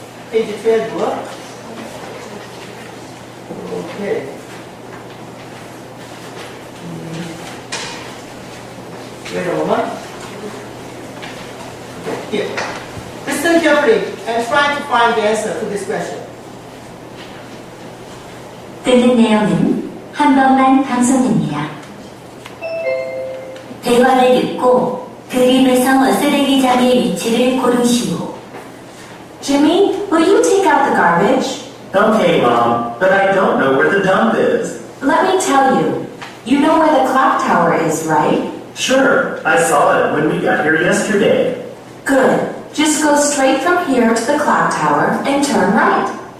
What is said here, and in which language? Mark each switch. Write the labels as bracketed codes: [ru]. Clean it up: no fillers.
[en] Page 12. Okay. Wait a moment. Okay, here. Listen carefully and try to find the answer to this question. [ko] 뜨는 내용은 한 번만 방송됩니다. 대화를 듣고 그림에서 쓰레기장의 위치를 고르시오. [en] Jimmy, will you take out the garbage? Okay, Mom, but I don't know where the dump is. Let me tell you. You know where the clock tower is, right? Sure, I saw it when we got here yesterday. Good. Just go straight from here to the clock tower and turn right.